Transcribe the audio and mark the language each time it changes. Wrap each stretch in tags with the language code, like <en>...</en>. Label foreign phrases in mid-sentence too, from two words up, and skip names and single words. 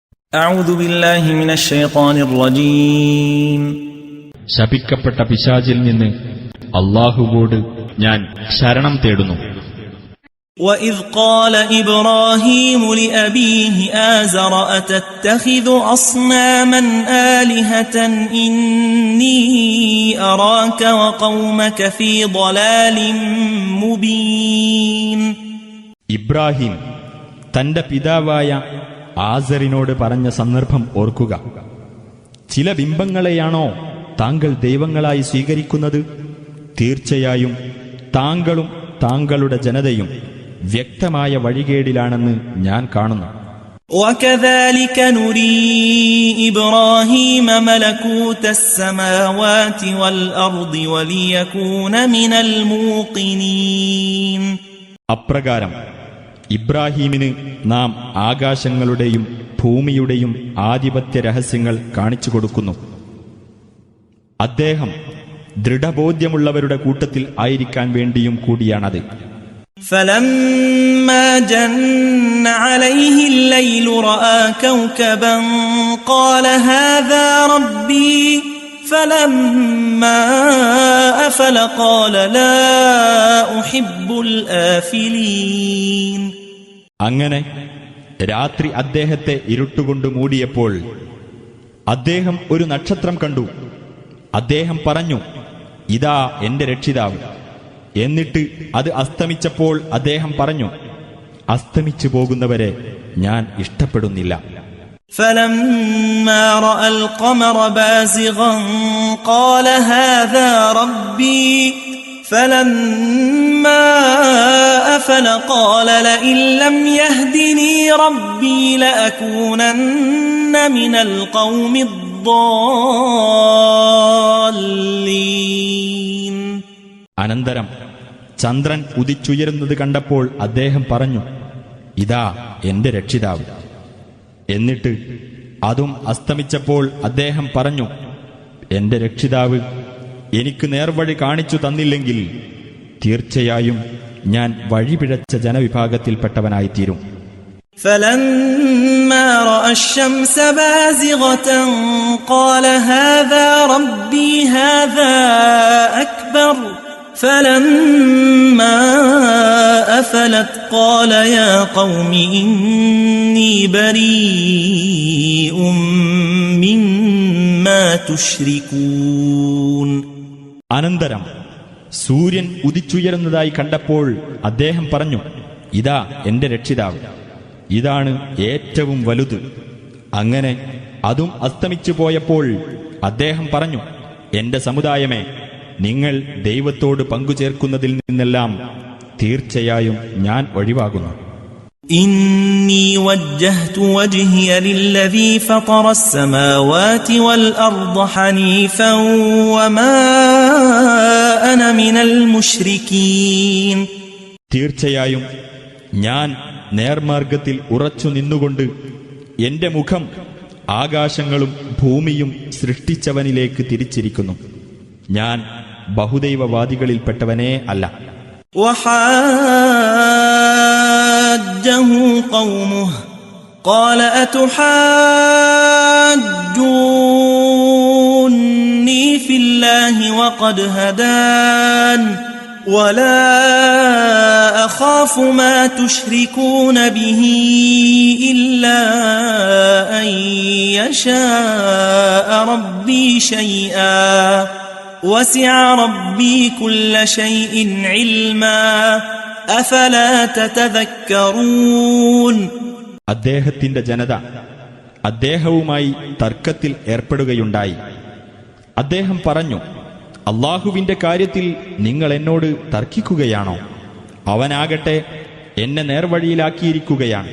<ar>أعوذ بالله من الشيطان الرجيم</ar> <ml>ശപിക്കപ്പെട്ട പിശാചിൽ നിന്ന് അല്ലാഹുവോട് ഞാൻ ശരണം തേടുന്നു.</ml> <ar>وإذ قال إبراهيم لأبيه آزر أتتخذ أصناما آلهة إني أراك وقومك في ضلال مبين.</ar> <ml>ഇബ്രാഹിം തന്റെ പിതാവായ ആസറിനോട് പറഞ്ഞ സന്ദർഭം ഓർക്കുക. ചില ബിംബങ്ങളെയാണോ താങ്കൾ ദൈവങ്ങളായി സ്വീകരിക്കുന്നത്? തീർച്ചയായും താങ്കളും താങ്കളുടെ ജനതയും വ്യക്തമായ വഴികേടിലാണെന്ന് ഞാൻ കാണുന്നു.</ml> <ar>وكذلك نري إبراهيم ملكوت السماوات والأرض وليكون من الموقنين.</ar> <ml>അപ്രകാരം ഇബ്രാഹീമിന് നാം ആകാശങ്ങളുടെയും ഭൂമിയുടെയും ആധിപത്യ രഹസ്യങ്ങൾ കാണിച്ചു കൊടുക്കുന്നു. അദ്ദേഹം ദൃഢബോധ്യമുള്ളവരുടെ കൂട്ടത്തിൽ ആയിരിക്കാൻ വേണ്ടിയും കൂടിയാണത്.</ml> <ar>فلما جن عليه الليل رأى كوكبا قال هذا ربي فلما أفل قال لا أحب الآفلين.</ar> <ml>അങ്ങനെ രാത്രി അദ്ദേഹത്തെ ഇരുട്ടുകൊണ്ട് മൂടിയപ്പോൾ അദ്ദേഹം ഒരു നക്ഷത്രം കണ്ടു. അദ്ദേഹം പറഞ്ഞു, ഇതാ എന്റെ രക്ഷിതാവ്. എന്നിട്ട് അത് അസ്തമിച്ചപ്പോൾ അദ്ദേഹം പറഞ്ഞു, അസ്തമിച്ചു പോകുന്നവരെ ഞാൻ ഇഷ്ടപ്പെടുന്നില്ല.</ml> <ar>فلما رأى القمر بازغا قال هذا ربي فلما أفل قال لئن لم يهدني ربي لأكونن من القوم الضالين.</ar> <ml>അനന്തരം ചന്ദ്രൻ ഉദിച്ചുയരുന്നത് കണ്ടപ്പോൾ അദ്ദേഹം പറഞ്ഞു, ഇതാ എന്റെ രക്ഷിതാവ്. എന്നിട്ട് അതും അസ്തമിച്ചപ്പോൾ അദ്ദേഹം പറഞ്ഞു, എന്റെ രക്ഷിതാവ് എനിക്ക് നേർവഴി കാണിച്ചു തന്നില്ലെങ്കിൽ തീർച്ചയായും ഞാൻ വഴിപിഴച്ച ജനവിഭാഗത്തിൽപ്പെട്ടവനായിത്തീരും.</ml> <ar>فلما رأى الشمس بازغة قال هذا ربي هذا أكبر فلما أفلت قال يا قوم إني بريء مما تشركون.</ar> <ml>അനന്തരം സൂര്യൻ ഉദിച്ചുയരുന്നതായി കണ്ടപ്പോൾ അദ്ദേഹം പറഞ്ഞു, ഇതാ എന്റെ രക്ഷിതാവ്. ഇതാണ് ഏറ്റവും വലുത്. അങ്ങനെ അതും അസ്തമിച്ചു പോയപ്പോൾ അദ്ദേഹം പറഞ്ഞു, എന്റെ സമുദായമേ, നിങ്ങൾ ദൈവത്തോട് പങ്കുചേർക്കുന്നതിൽ നിന്നെല്ലാം തീർച്ചയായും ഞാൻ ഒഴിവാകുന്നു.</ml> <ar>إني وجهت وجهي للذي فطر السماوات والأرض حنيفا وما أنا من المشركين.</ar> <ml>തീർച്ചയായും ഞാൻ നേർമാർഗത്തിൽ ഉറച്ചു നിന്നുകൊണ്ട് എന്റെ മുഖം ആകാശങ്ങളും ഭൂമിയും സൃഷ്ടിച്ചവനിലേക്ക് തിരിച്ചിരിക്കുന്നു. ഞാൻ ബഹുദൈവവാദികളിൽപ്പെട്ടവനേ അല്ല.</ml> <ar>وحاجه قومه قال أتحاجوني في الله وقد هدان ولا أخاف ما تشركون به إلا أن يشاء ربي شيئا وسع ربي كل شيء علما أفلا تتذكرون.</ar> <ml>അദ്ദേഹത്തിന്റെ ജനത അദ്ദേഹവുമായി തർക്കത്തിൽ ഏർപ്പെടുകയുണ്ടായി. അദ്ദേഹം പറഞ്ഞു, അല്ലാഹുവിന്റെ കാര്യത്തിൽ നിങ്ങൾ എന്നോട് തർക്കിക്കുകയാണോ? അവനാകട്ടെ എന്നെ നേർവഴിയിലാക്കിയിരിക്കുകയാണ്.</ml>